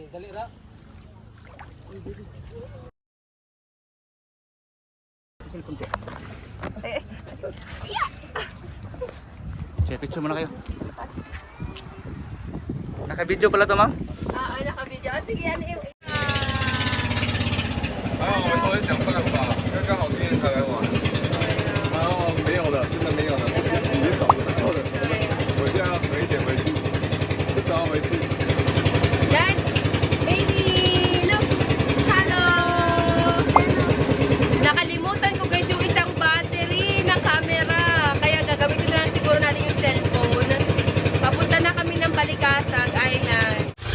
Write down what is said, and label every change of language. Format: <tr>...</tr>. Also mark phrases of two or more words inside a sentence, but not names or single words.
<tl>Sige, picture muna kayo. Naka-video pala to, ma'am? Oo, naka-video. Sige, ano yung...</tl> <zh>还好我们稍微想办法，因为刚好今天才来玩。然后没有了，真的没有了，你也找不到了。我现在要省一点回去，不知道回去。</zh> <en>Dad, baby, look. Hello.</en> <tl>Nakalimutan ko guys yung isang battery ng camera. Kaya gagamitin na lang siguro natin yung cellphone. Papunta na kami ng Balikasag Island.</tl>